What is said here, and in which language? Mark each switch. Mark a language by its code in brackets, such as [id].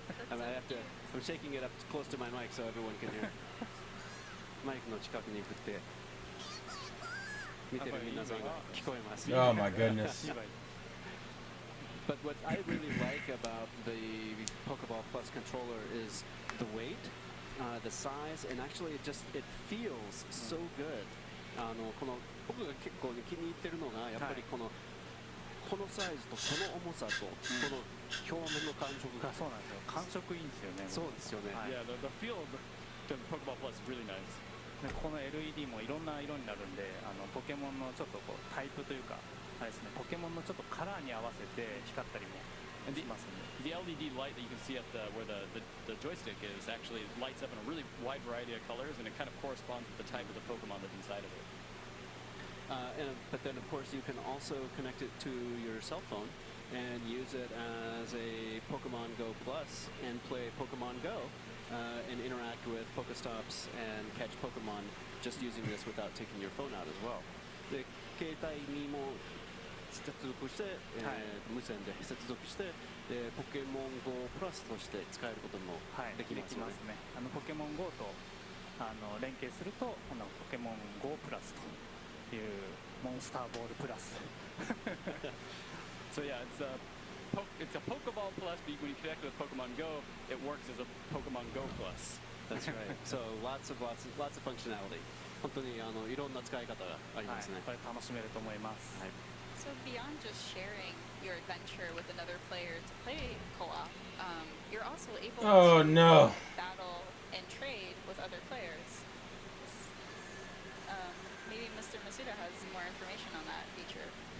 [en] I'm shaking it up close to my mic so everyone can hear. [ja] マイクの近くに振って見てる皆さんが聞こえます。 [en] Oh my goodness. But what I really like about the Pokeball Plus controller is the weight, the size, and actually it feels so good. [ja] この僕が結構気に入ってるのがやっぱりこのサイズとこの重さとこの表面の感触がそうなんですよ。感触いいんですよね。そうですよね。 [en] Yeah, the feel of the Pokeball Plus is really nice. [ja] この LED もいろんな色になるんで、ポケモンのちょっとこうタイプというかあれですね、ポケモンのちょっとカラーに合わせて光ったりも [en] And [ja] しますんで。 [en] the LED light that you can see at where the joystick is actually lights up in a really wide variety of colors, and it kind of corresponds with the type of the Pokemon that's inside of it. But then, of course, you can also connect it to your cell phone and use it as a Pokemon Go Plus and play Pokemon Go and interact with Pokestops and catch Pokemon just using this without taking your phone out as well. [ja] で、携帯にも接続して、無線で接続して、で、ポケモン GO プラスとして使えることもできますよね。ポケモン GO と連携すると、ポケモン GO プラスというモンスターボールプラス。 [en] So yeah, it's a Pokeball Plus, but when you connect with Pokemon Go, it works as a Pokemon Go Plus. That's right. So lots of functionality. [ja] 本当にいろんな使い方がありますね。これ楽しめると思います。 [en] So beyond just sharing your adventure with another player to play co-op, you're also able to battle and trade with other players. Maybe Mr. Masuda has more information on that feature.